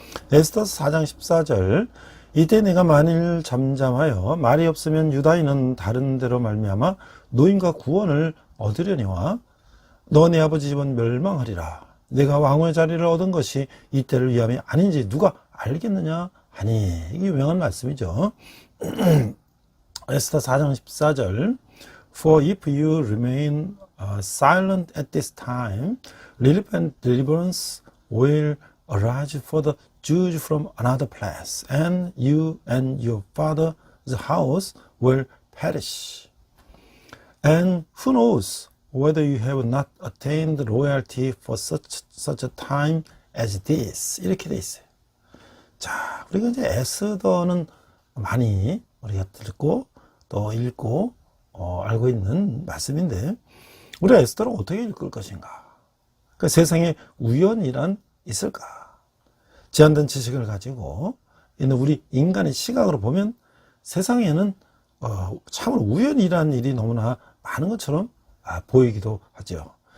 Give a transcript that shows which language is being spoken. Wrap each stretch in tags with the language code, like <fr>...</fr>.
<ko>에스더 4장 14절 이때 내가 만일 잠잠하여 말이 없으면 유다인은 다른 데로 말미암아 노임과 구원을 얻으려니와 너 내 아버지 집은 멸망하리라. 내가 왕의 자리를 얻은 것이 이때를 위함이 아닌지 누가 알겠느냐 하니. 이게 유명한 말씀이죠. 에스더 4장 14절</ko> <en>For if you remain silent at this time, relief and deliverance will arise for the Jews from another place, and you and your father's house will perish. And who knows whether you have not attained royalty for such a time as this.</en> <ko>이렇게 돼 있어요. 자, 우리가 이제 에스더는 많이 우리가 듣고 또 읽고 알고 있는 말씀인데, 우리가 에스더를 어떻게 읽을 것인가? 그러니까 세상에 우연이란 있을까? 제한된 지식을 가지고 있는 우리 인간의 시각으로 보면 세상에는 참으로 우연이라는 일이 너무나 많은 것처럼 보이기도 하죠.</ko>